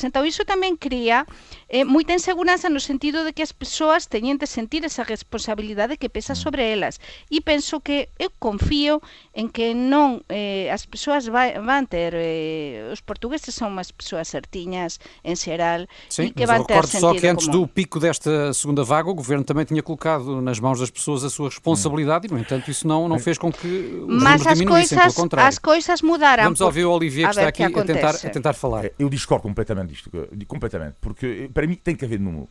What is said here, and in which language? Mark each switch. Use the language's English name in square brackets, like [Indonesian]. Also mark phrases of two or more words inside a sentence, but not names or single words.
[Galician] Entón, iso tamén cría moita inseguranza no sentido de que as persoas teñen de sentir esa responsabilidade que pesa sobre elas. E penso que eu confío en que non as persoas van ter, os portugueses son unhas persoas certiñas en xeral, e que van ter sentido común. [Portuguese] Do pico desta segunda vaga, o governo também tinha colocado nas mãos das pessoas a sua responsabilidade e, no entanto, isso não fez com que os números diminuíssem. as coisas mudaram. Vamos ouvir o Olivier que está aqui a tentar falar. Eu discordo completamente disto, completamente, porque para mim tem que haver número.